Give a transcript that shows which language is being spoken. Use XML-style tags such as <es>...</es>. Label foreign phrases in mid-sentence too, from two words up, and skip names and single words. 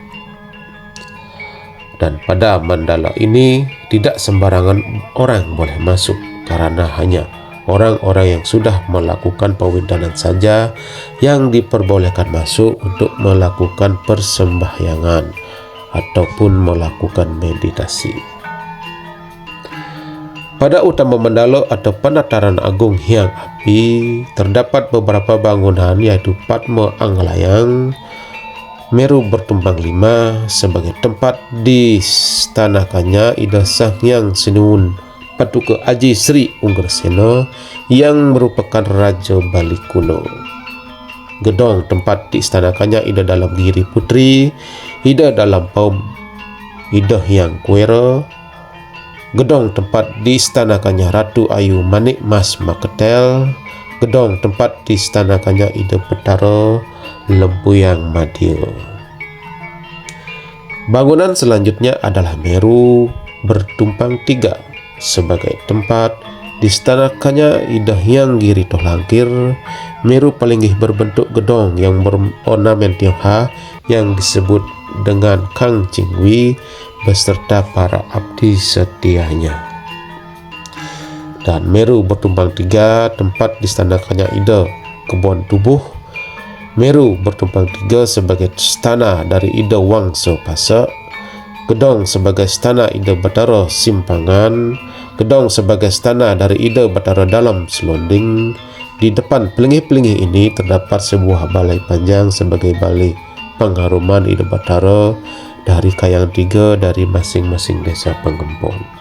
<id>Dan pada mandala ini tidak sembarangan orang boleh masuk, karena hanya orang-orang yang sudah melakukan pewindanan saja yang diperbolehkan masuk untuk melakukan persembahyangan ataupun melakukan meditasi. Pada utama mandala atau penataran agung Hyang Api terdapat beberapa bangunan, yaitu Padma Anglayang, Meru bertumpang 5 sebagai tempat distanakannya Ida Sang Hyang Sinuwun Paduka Aji Sri Unggarsena yang merupakan Raja Bali kuno. Gedong tempat diistanakannya Ida Dalam Giri Putri, Ida Dalam Paum Ida Hyang Kuera. Gedong tempat diistanakannya Ratu Ayu Manik Mas Maketel. Gedong tempat diistanakannya Ida Betara Lempuyang Madya. Bangunan selanjutnya adalah Meru bertumpang 3 sebagai tempat diistanakannya Ida Hyang Giri Tohlangkir. Meru palinggih berbentuk gedong yang berornamen Tionghoa yang disebut dengan Kang Chingwi beserta para abdi setianya. Dan Meru bertumpang 3 tempat diistanakannya Ida Kebon Tubuh. Meru bertumpang 3 sebagai istana dari Ida Wangsa Pasak. Gedong sebagai istana Ida Batara Simpangan. Gedong sebagai istana dari Ida Batara Dalam Selonding. Di depan pelinggih-pelinggih ini terdapat sebuah balai panjang sebagai balai pengharuman Ida Batara dari Kayang 3 dari masing-masing desa penggempol.</id>